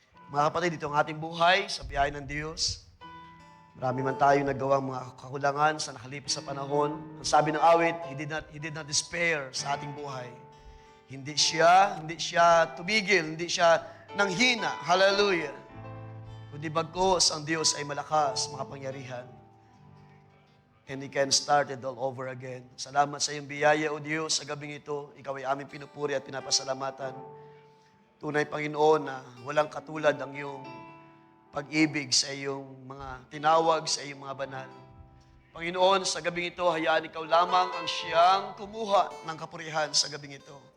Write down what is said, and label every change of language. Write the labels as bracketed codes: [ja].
[tl] Mga kapatid, ito ang ating buhay sa biyaya ng Diyos. Marami man tayo nagawang mga kakulangan sa nakalipas sa panahon. Ang sabi ng awit, [en] He did not despair [tl] sa ating buhay. Hindi siya tumigil, hindi siya nanghina. Hallelujah. Kundi bagkus ang Diyos ay malakas, makapangyarihan. [en] And He can start it all over again. [tl] Salamat sa iyong biyaya, O Diyos, sa gabing ito. Ikaw ay aming pinupuri at pinapasalamatan. Tunay, Panginoon, na walang katulad ang iyong pag-ibig sa iyong mga tinawag, sa iyong mga banal. Panginoon, sa gabing ito, hayaan ikaw lamang ang siyang kumuha ng kapurihan sa gabing ito.